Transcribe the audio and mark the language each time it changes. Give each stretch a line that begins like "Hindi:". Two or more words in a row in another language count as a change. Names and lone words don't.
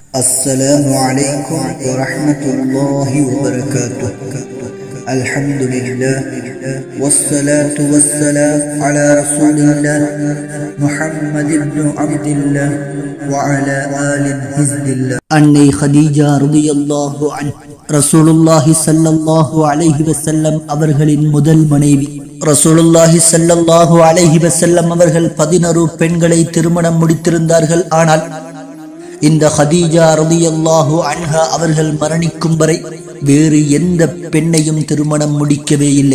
Arabic: السلام عليكم ورحمة الله وبركاته. الحمد لله والصلاة والسلام على رسول الله محمد بن عبد الله وعلى آل حزب الله.
Tamil: அன்னை ஹதீஜா
Arabic: رضي الله عنها رسول الله صلى الله عليه وسلم
Tamil: அவர்களின் முதல் மனைவி.
Arabic: رسول الله صلى الله عليه وسلم
Tamil: அவர்கள் 11 பெண்களை திருமணம் முடித்திருந்தார்கள். ஆனால் இந்த ஹதீஜா
Arabic: رضي الله عنها
Tamil: அவர்கள் மரணிக்கும் வரை வேறு எந்த பெண்ணையும் திருமணம் முடிக்கவே இல்லை.